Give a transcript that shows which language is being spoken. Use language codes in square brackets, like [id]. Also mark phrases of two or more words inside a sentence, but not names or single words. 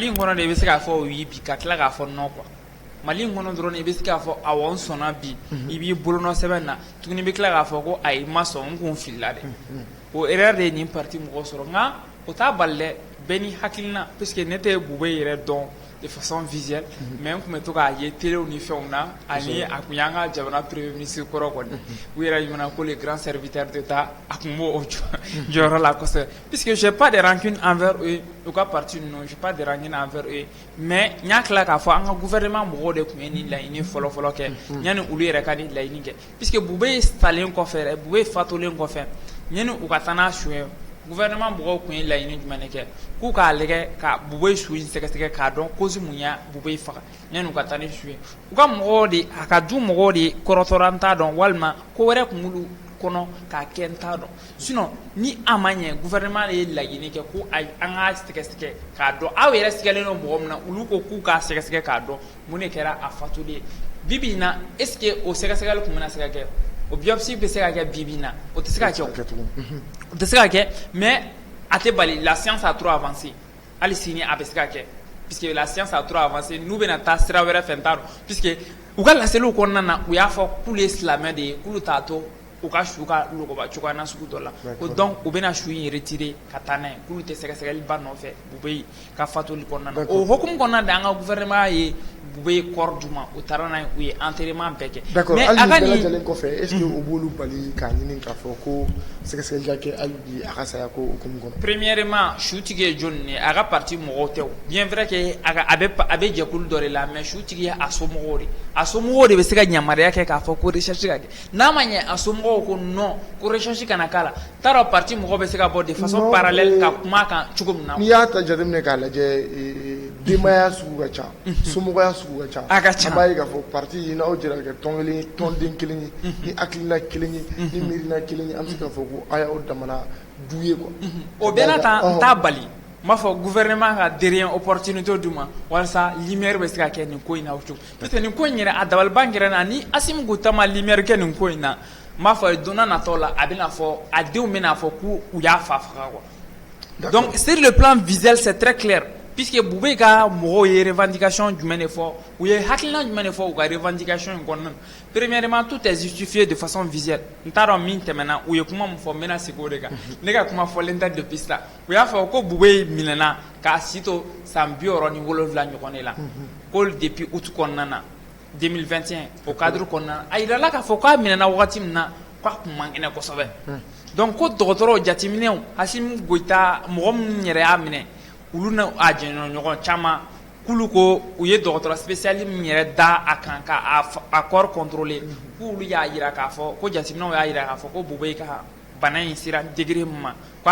[bm] in kɔnɔ de i bɛ se k'a fɔ o yi bi ka tila k'a fɔ [fr] non quoi [bm] Mali in kɔnɔ dɔrɔn i bɛ se k'a fɔ awɔ n sɔnna bi i b'i bolonɔ sɛbɛn na tuguni i bɛ tila k'a fɔ ko ayi n ma sɔn n kun filila dɛ o erreur de ye nin parti mɔgɔ sɔrɔ nka o t'a bali dɛ bɛɛ ni hakilina puisque ne tɛ Bube yɛrɛ dɔn [fr] de façon visuelle mais [bm] n tun bɛ to k'a ye téléw ni fɛnw na ani a tun y'an ka jamana [fr] premier ministre [bm] kɔrɔ kɔni u yɛrɛ ɲuman ko [fr] les grands serviteurs d'État [bm] a tun b'o jɔyɔrɔ la kosɛbɛ [fr] puisque j'ai pas de rancune envers eux [bm] u ka parti ninnu [fr] j'ai pas de rancune envers eux mais [bm] n y'a tila k'a fɔ an ka gouvernement mɔgɔw de tun ye nin laɲini fɔlɔfɔlɔ kɛ yanni olu yɛrɛ ka nin laɲini kɛ puisque Bube salen kɔfɛ Bube fatulen kɔfɛ yanni u ka taa n'a su ye gouvernement mɔgɔw tun ye laɲini jumɛn de kɛ k'u k'a lajɛ ka Bube su in sɛgɛsɛgɛ k'a dɔn cause mun y'a Bube faga yanni u ka taa ni su ye u ka mɔgɔw de a ka du mɔgɔw de kɔrɔtɔra n t'a dɔn walima ko wɛrɛ tun b'olu kɔnɔ k'a kɛ n t'a dɔn sinon ni a ma ɲɛ gouvernement de ye laɲini kɛ ko ayi an k'a sɛgɛsɛgɛ k'a dɔn aw yɛrɛ sigalen don mɔgɔ min na olu ko k'u k'a sɛgɛsɛgɛ k'a dɔn mun de kɛra a fatuli ye bi bi in na [fr] est ce que [bm] o sɛgɛsɛgɛli tun bɛna se ka kɛ o biopsie bɛ se ka kɛ bi bi in na o tɛ se ka kɛ o tɛ se ka kɛ mais a tɛ bali [fr] la science a trop avancé [bm] hali sini a bɛ se ka kɛ [fr] puisque la science a trop avancé [bm] n'u bɛna taa sira wɛrɛ fɛ n t'a dɔn puisque u ka laseliw kɔnɔna na u y'a fɔ k'olu ye silamɛ de ye k'olu t'a to u ka su ka logoba cogoya na sugu dɔ la ko donc u bɛna su in retirer ka taa n'a ye k'olu tɛ sɛgɛsɛgɛli ba nɔfɛ Bube ka fatuli kɔnɔna na o hukumu kɔnɔna de an ka gouvernement ye Bube kɔrɔ d'u ma u taara n'a ye u ye enterrement bɛɛ kɛ d'accord hali nin bɛɛ lajɛlen kɔfɛ [fr] est ce que [bm] o b'olu bali k'a ɲini k'a fɔ ko sɛgɛsɛgɛli ka kɛ hali bi a ka saya ko hukumu kɔnɔ premièrement sutigi ye jɔnni ye a ka parti mɔgɔw tɛ o [fr] bien vrai que [bm] a bɛ jɛkulu dɔ de la mais sutigi ye a somɔgɔw de a somɔgɔw de bɛ se ka yamaruya kɛ k'a fɔ ko recherche ka kɛ n'a ma ɲɛ a somɔgɔw ko non ko recherche kana k'a la t'a dɔn parti mɔgɔ bɛ se ka bɔ [fr] de façon parallèle [bm] ka kuma kan cogo min na n'i y'a ta jateminɛ k'a lajɛ denbaya sugu ka ca somɔgɔya sugu ka ca A ka ca. an b'a ye k'a fɔ parti in n'aw jɛra ka kɛ tɔnden kelen ye ni hakilina kelen ye ni miirina kelen ye an bɛ se k'a fɔ ko a y'aw damana du ye quoi. o bɛɛ n'a ta n t'a bali n b'a fɔ gouvernement ka [fr] derrière opportunité [bm] d'u ma walasa lumière bɛ se ka kɛ nin ko in na o cogo [fr] parce que [bm] nin ko in yɛrɛ a dabaliban kɛra na ni Assimi Goïta ma lumière kɛ nin ko in na n b'a fɔ don n'a nataw la a bɛna fɔ a denw bɛna fɔ k'u y'a fa faga quoi. [fr] Donc sur le plan visuel c'est très clair puisque [bm] Bubé ka mɔgɔw ye revendication jumɛn de fɔ u ye hakilina jumɛn de fɔ u ka revendication in kɔnɔna na [fr] premièrement tout est justifié de façon visuelle [bm] n t'a dɔn min tɛmɛna u ye kuma min fɔ n bɛna segin o de kan ne ka kuma fɔlen tɛ [fr] depuis ça [bm] u y'a fɔ ko Bubé minɛna k'a si to san 67 ɲɔgɔn de la ko [fr] depuis août [bm] kɔnɔna na 2021 o cadre kɔnɔna na a yirala k'a fɔ k'a minɛna wagati min na k'a kun man kɛnɛ kosɛbɛ donc ko dɔgɔtɔrɔw jateminɛw Assimi Goïta mɔgɔ minnu yɛrɛ y'a minɛ olu n'a jɛɲɔgɔn caman k'olu ko u ye dɔgɔtɔrɔ spécialiste min yɛrɛ da a kan ka [fr] corps contrôler [bm] k'olu y'a yira k'a fɔ ko jateminɛw y'a yira k'a fɔ ko Bubé ka bana in sera degré min ma k'a